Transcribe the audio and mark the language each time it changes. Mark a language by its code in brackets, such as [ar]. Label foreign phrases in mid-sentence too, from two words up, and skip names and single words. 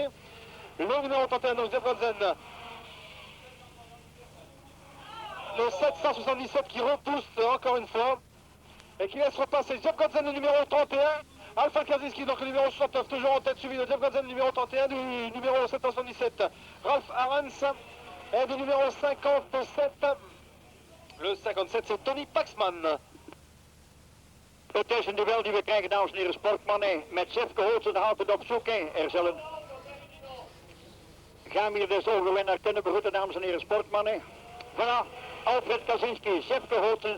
[fr] Le numéro 31, donc Jeff Godzen. Le 777 qui repousse encore une fois. Et qui laisse repasser Jeff Godzen, le numéro 31. Alfred Kaczynski, donc le numéro 69, toujours en tête, suivi de Jeff Godzen, le numéro 31, du numéro 777. Rolf Arens et du numéro 57. Le 57, c'est Tony Paxman. [nl] Het is een duel die we krijgen, dames en heren, sportmannen. Met Zipke Holtzens gaat het op zoek. Er zullen... Gaan we hier dus overwinnaar kunnen begroeten, dames en heren, sportmannen. [fr] Voilà, Alfred Kaczynski, Zipke Holtzens.